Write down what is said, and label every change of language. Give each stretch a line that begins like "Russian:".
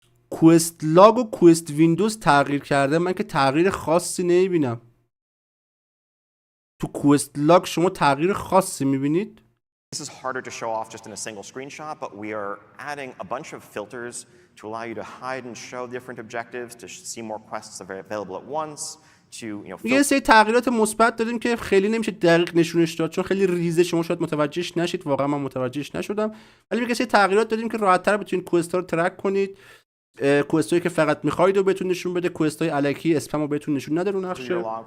Persian: کوست لاگ و کوست ویندوز تغییر کرده. من که تغییر خاصی نمیبینم. تو کوست لاگ شما تغییر خاصی میبینید؟
English: This is harder to show off just in a single screenshot, but we are adding a bunch of filters to allow you to hide and show different objectives, to see more quests available at once.
Persian: یه سری تغییرات مثبت دادیم که خیلی نمیشه دقیق نشونش داد چون خیلی ریزه، شما شاید متوجهش نشید، واقعا من متوجهش نشدم، ولی میگه سری تغییرات دادیم که راحت‌تر بتونید کوئستا رو ترک کنید. کوئستایی که فقط می‌خواید رو بهتون نشون بده، کوئستای الکی اسپم رو بهتون نشون نده رو نقشه.